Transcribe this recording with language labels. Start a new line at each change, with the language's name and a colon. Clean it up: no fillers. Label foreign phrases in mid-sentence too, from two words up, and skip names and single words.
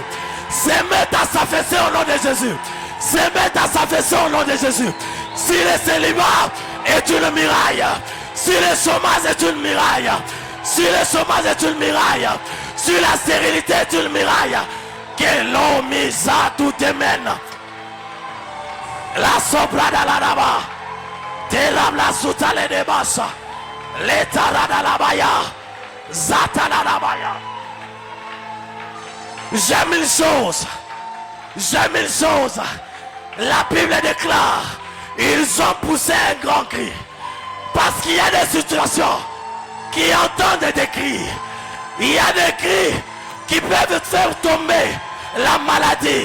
French: Se mettent à s'affaisser au nom de Jésus. Se mettent à s'affaisser au nom de Jésus. Si le célibat est une muraille, si le chômage est une muraille, si le chômage est une muraille, si la stérilité est une muraille, que l'homme mise à tout mène. La soprada la daba, telam la soutale de bassa, l'étarada la baya, zatana la baya. J'aime une chose, la Bible déclare ils ont poussé un grand cri. Parce qu'il y a des situations qui entendent des cris. Il y a des cris qui peuvent faire tomber la maladie.